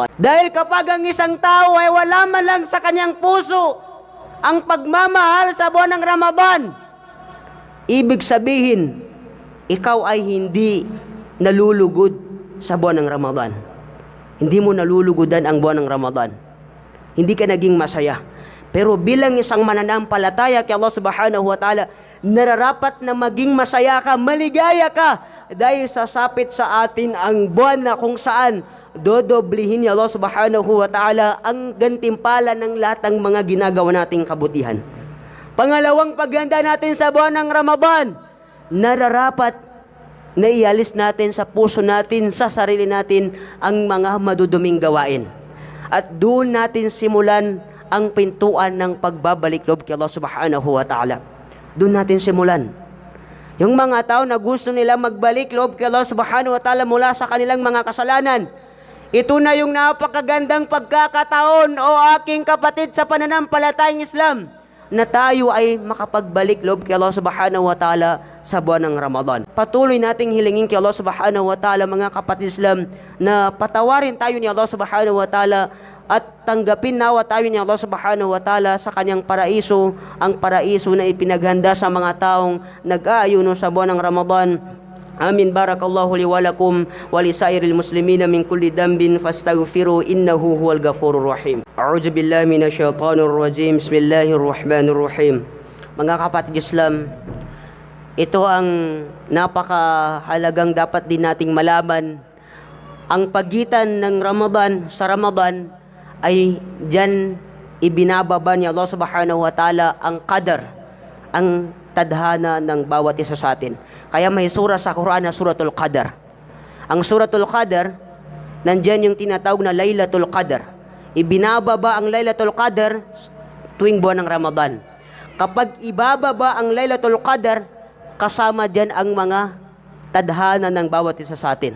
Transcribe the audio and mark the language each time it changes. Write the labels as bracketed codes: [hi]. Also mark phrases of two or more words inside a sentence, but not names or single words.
[tl] Dahil kapag ang isang tao ay wala man lang sa kanyang puso ang pagmamahal sa buwan ng Ramadan, ibig sabihin, ikaw ay hindi nalulugod sa buwan ng Ramadan. Hindi mo nalulugodan ang buwan ng Ramadan. Hindi ka naging masaya. Pero bilang isang mananampalataya kay Allah [ar] سبحانه وتعالى, [tl] nararapat na maging masaya ka, maligaya ka, dahil sasapit sa atin ang buwan na kung saan dodoblihin ni Allah [ar] سبحانه وتعالى [tl] ang gantimpala ng lahat ng mga ginagawa nating kabutihan. Pangalawang pagganda natin sa buwan ng Ramadan, nararapat na ialis natin sa puso natin, sa sarili natin, ang mga maduduming gawain. At doon natin simulan ang pintuan ng pagbabalik loob kay Allah [ar] سبحانه وتعالى. [tl] Doon natin simulan. Yung mga tao na gusto nila magbalik loob kay Allah [ar] سبحانه وتعالى [tl] mula sa kanilang mga kasalanan, ito na yung napakagandang pagkakataon, o aking kapatid sa pananampalatayang Islam, na tayo ay makapagbalik loob kay Allah [ar] سبحانه وتعالى [tl] sa buwan ng Ramadan. Patuloy nating hilingin kay Allah [ar] سبحانه وتعالى, [tl] mga kapatid Islam, na patawarin tayo ni Allah [ar] سبحانه وتعالى [tl] at tanggapin nawa tayo ni Allah [ar] سبحانه وتعالى [tl] sa kanyang paraiso, ang paraiso na ipinaghanda sa mga taong nag-aayuno sa buwan ng Ramadan. Amin. [ar] بارك الله لي ولكم ولسائر المسلمين من كل ذنب فاستغفروه إنه هو الغفور الرحيم. أعوذ بالله من الشيطان الرجيم. بسم الله الرحمن الرحيم. [tl] Mga kapatid Islam, ito ang napakahalagang dapat din nating malaman. Ang pagitan ng Ramadan sa Ramadan ay diyan ibinababa ni Allah [ar] سبحانه وتعالى [tl] ang qadar, ang tadhana ng bawat isa sa atin. Kaya may sura sa Quran na Suratul Qadar. Ang Suratul Qadar, nandyan yung tinatawag na Laylatul Qadar. Ibinababa ang Laylatul Qadar tuwing buwan ng Ramadan. Kapag ibababa ang Laylatul Qadr, kasama dyan ang mga tadhana ng bawat isa sa atin.